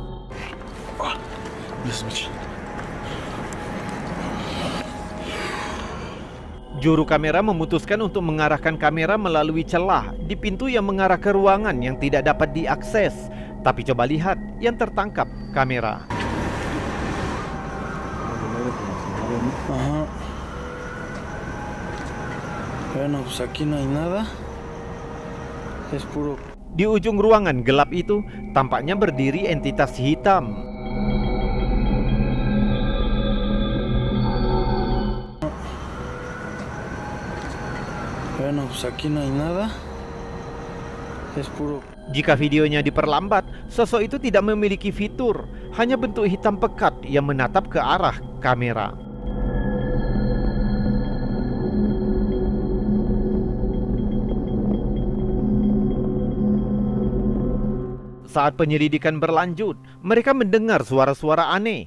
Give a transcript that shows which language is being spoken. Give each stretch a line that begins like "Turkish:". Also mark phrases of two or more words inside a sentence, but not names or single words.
Indonesian: Juru kamera memutuskan untuk mengarahkan kamera melalui celah di pintu yang mengarah ke ruangan yang tidak dapat diakses. Tapi coba lihat yang tertangkap kamera.
Spanish: Bueno, pues aquí no hay nada. Es puro.
Indonesian: Di ujung ruangan gelap itu tampaknya berdiri entitas hitam.
Spanish: Bueno, pues aquí no hay nada. Es puro.
Indonesian: Jika videonya diperlambat, sosok itu tidak memiliki fitur, hanya bentuk hitam pekat yang menatap ke arah kamera. Saat penyelidikan berlanjut, mereka mendengar suara-suara aneh.